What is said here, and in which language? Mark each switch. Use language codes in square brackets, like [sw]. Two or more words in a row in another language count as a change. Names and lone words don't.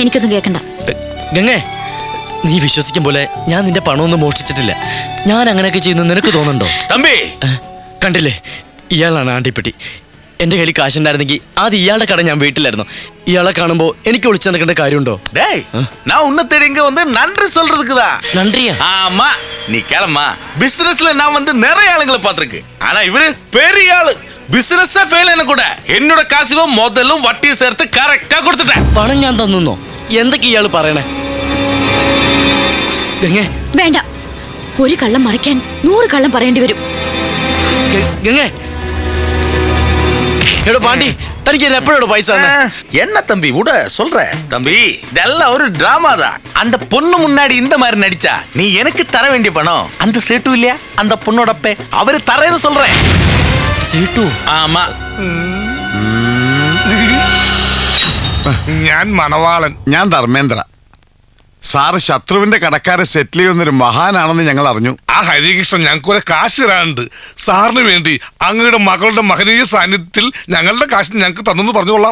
[ml] എനിക്കൊന്നും കേൾക്കണ്ട. ഗംഗേ, നീ വിശ്വസിക്കും പോലെ ഞാൻ നിന്റെ പണമൊന്നും മോഷ്ടിച്ചിട്ടില്ല. ഞാൻ അങ്ങനെയൊക്കെ ചെയ്യുന്നു നിനക്ക് തോന്നുന്നുണ്ടോ? തമ്പി, കണ്ടില്ലേ, ഇയാളാണ് ആണ്ടിപ്പെട്ടി. എന്റെ കയ്യിൽ കാശുണ്ടായിരുന്നെങ്കിൽ അത് ഇയാളുടെ കട ഞാൻ വീട്ടിലായിരുന്നു. ഇയാളെ കാണുമ്പോ എനിക്ക് ഒളിച്ചു നടക്കേണ്ട കാര്യമുണ്ടോ? [ta] டேய், நான் உன்னை தேடி இங்க வந்து நன்றி சொல்றதுக்குதான். നன்റിയാ? ஆமா, நீ கிளம்பா. பிசினஸ்ல நான் வந்து நிறைய ஆளுங்களை பார்த்திருக்கு. ஆனா இவரு பெரிய ஆளு. [en] business fail [ta] ஆன கூட என்னோட காசுவ முதலும் வட்டியை சேர்த்து கரெக்டா கொடுத்துட்டேன். [ml] പണം ഞാൻ തന്നോ? എന്തൊക്കെ ഇയാള് പറയണേ? ഗംഗേ, വേണ്ട. ഒരു കള്ളം മറയ്ക്കാൻ 100 കള്ളം പറയേണ്ടി വരും. ഗംഗേ, എടോ പാണ്ടി, തനിക്ക് എപ്പോഴോ പൈസ തന്നെ? [ta] என்ன தம்பி விட சொல்ற? தம்பி, இதெல்லாம் ஒரு டிராமா தான். அந்த பொண்ணு முன்னாடி இந்த மாதிரி நடிச்சா நீ எனக்கு தர வேண்டிய பணம் அந்த சேட்டு இல்லையா, அந்த பொண்ணோட அப்பே அவரு தரேன்னு சொல்றேன். [ml] സേട്ടു? [ta] ஆமா. [ml] ഞാൻ മണവാളൻ. ഞാൻ ധർമ്മേന്ദ്ര. സാറ് ശത്രുവിന്റെ കടക്കാരെ സെറ്റിൽ ചെയ്യുന്നൊരു മഹാനാണെന്ന് ഞങ്ങൾ അറിഞ്ഞു. ആ ഹരികൃഷ്ണൻ ഞങ്ങൾക്ക് കുറെ കാശ് തരാനുണ്ട്. സാറിന് വേണ്ടി അങ്ങയുടെ മകളുടെ മഹനീയ സാന്നിധ്യത്തിൽ ഞങ്ങളുടെ കാശ് ഞങ്ങൾക്ക് തന്നെന്ന് പറഞ്ഞുകൊള്ളാം.